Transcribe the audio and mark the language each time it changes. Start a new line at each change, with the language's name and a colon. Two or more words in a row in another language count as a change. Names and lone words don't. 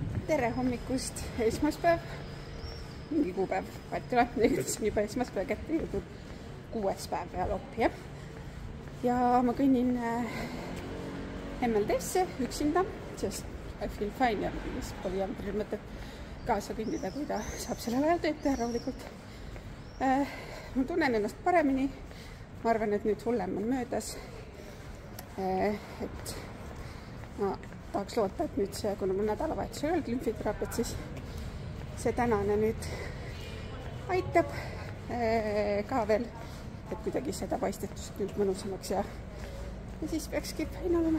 Estonian: tere hommikust, esmaspäev, mingi kuupäev, vahet ei ole, see on juba esmaspäev kätte jõudnud 6. päev peale oppi, jah. Ja ma kõnnin MLD-sse üksinda, sest
English: I feel fine
Estonian: ja mis pole Jandril mõtet kaasa kõndida, kui ta saab sellel ajal tööd teha rahulikult. Ma tunnen ennast paremini, ma arvan, et nüüd hullem on möödas, et ma tahaks loota, et nüüd see, kuna mul nädalavahetusel ei olnud lümfiteraapiat, siis see tänane nüüd aitab ka veel, et kuidagi seda paistetust nüüd mõnusamaks ja siis peakski päin olema.